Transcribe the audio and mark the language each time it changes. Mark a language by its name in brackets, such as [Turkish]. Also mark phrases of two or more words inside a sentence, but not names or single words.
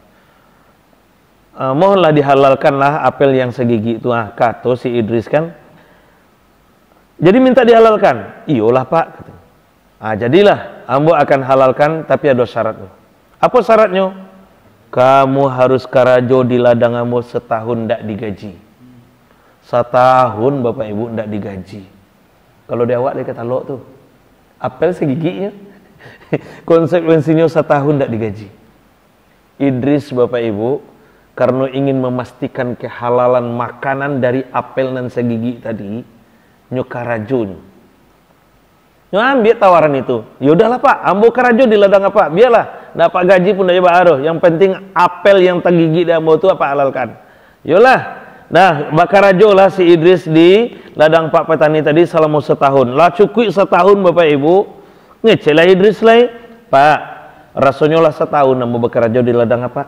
[Indonesian] Mohonlah dihalalkanlah apel yang segigi itu. Kata si Idris kan. Jadi minta dihalalkan. Iyalah Pak. Jadilah. [Minangkabau] Ambo akan halalkan tapi ada syaratnya. Apa syaratnya? Kamu harus karajo di ladang ambo setahun ndak digaji. Setahun Bapak Ibu ndak digaji. Kalau dia awak dia kata lo tuh. Apel segiginya. Konsekuensinya setahun ndak digaji. [Indonesian] Idris Bapak Ibu karena ingin memastikan kehalalan makanan dari apel dan segigi tadi, [Minangkabau] nyo karajo. Nyo ambil tawaran itu. Yaudahlah Pak, ambo karajo di ladang apa? Biarlah. Dapat gaji pun dah baru. Yang penting apel yang tergigit di ambo itu apa halalkan. Yolah. Nah, bakarajo lah si Idris di ladang Pak petani tadi selama setahun. Lah cukup setahun Bapak Ibu. Ngecelah Idris lah. Pak, rasanya lah setahun ambo bakarajo di ladang apa?